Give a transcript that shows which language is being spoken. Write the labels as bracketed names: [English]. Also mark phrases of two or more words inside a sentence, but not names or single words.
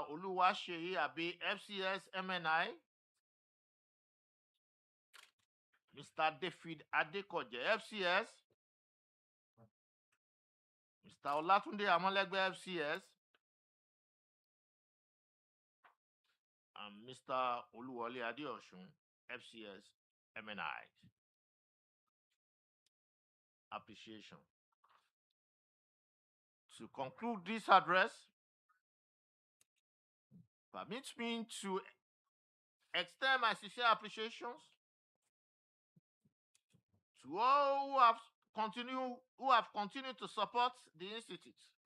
[English] Oluwaseyi Abe, FCS MNI, Mr. David Adekoje, FCS, Mr. Olatunde Amolegbe, FCS, and Mr. Oluwole Adeosun, FCS MNI. Appreciation. To conclude this address, permit me to extend my sincere appreciations to all who have continued to support the Institute.